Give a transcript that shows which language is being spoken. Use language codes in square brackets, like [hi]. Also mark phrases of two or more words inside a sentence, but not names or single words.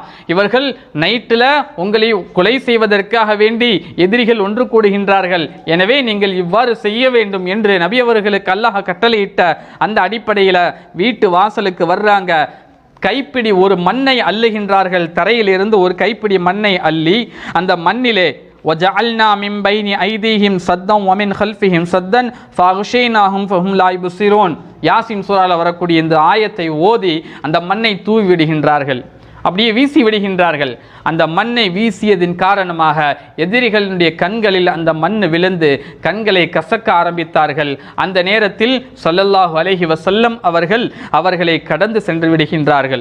[ta] இவர்கள் நைட்டில் உங்களை கொலை செய்வதற்காக வேண்டி எதிரிகள் ஒன்று கூடுகின்றார்கள், எனவே நீங்கள் இவ்வாறு செய்ய வேண்டும் என்று நபி அவர்களுக்கு அல்லாஹ் கட்டளையிட்ட அந்த அடிப்படையில் வீட்டு வாசலுக்கு வர்றாங்க. கைப்பிடி ஒரு மண்ணை அள்ளுகின்றார்கள். தரையிலிருந்து ஒரு கைப்பிடி மண்ணை அள்ளி அந்த மண்ணிலே [ar] وَجَعَلْنَا مِنْ بَيْنِ أَيْدِيهِمْ سَدًّا وَمِنْ خَلْفِهِمْ سَدًّا فَأَغْشَيْنَاهُمْ فَهُمْ لَا يُبْصِرُونَ. [ta] யாசின் சூரால வரக்கூடிய இந்த ஆயத்தை ஓதி அந்த மண்ணை தூவி விடுகின்றார்கள், அப்படியே வீசி விடுகின்றார்கள். அந்த மண்ணை வீசியதின் காரணமாக எதிரிகளுடைய கண்களில் அந்த மண் விழுந்து கண்களை கசக்க ஆரம்பித்தார்கள். அந்த நேரத்தில் [ar] صلى الله عليه وسلم [ta] அவர்களை கடந்து சென்று விடுகின்றார்கள்.